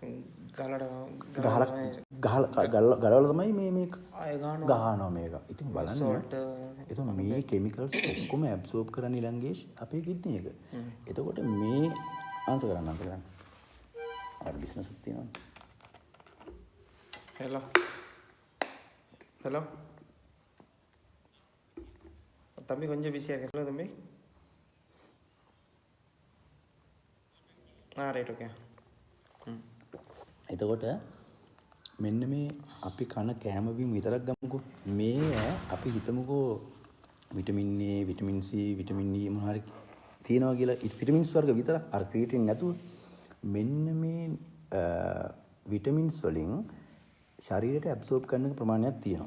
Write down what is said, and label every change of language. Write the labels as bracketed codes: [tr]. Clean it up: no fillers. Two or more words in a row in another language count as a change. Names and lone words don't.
[si] ගලවලා තමයි මේ ගහනවා මේක. ඉතින් බලන්න. එතකොට මේ කිමිකල්ස් ඔක්කොම ඇබ්සෝබ් කරන්නේ ඊළඟේ අපේ කිඩ්නි එක. එතකොට මේ ආන්සර් කරන්න. අර බිස්නස් එකක් තියෙනවා. [ta] ஹலோ தம்பி கொஞ்சம் பிஸியாக இருக்கேன். சொல்லுங்க தம்பி. [en] right okay. [si] එතකොට මෙන්න මේ අපි කන කෑම බීම විතරක් ගමුකෝ. මේ අපි හිතමුකෝ විටමින් A, විටමින් C, විටමින් E මොනවා හරි තියෙනවා කියලා විටමින්ස් වර්ග විතරක් අර ක්‍රියේටින් නැතුව මෙන්න මේ විටමින්ස් වලින් ශරීරයට ඇබ්සෝබ් කරන ප්‍රමාණයක් තියෙනවා.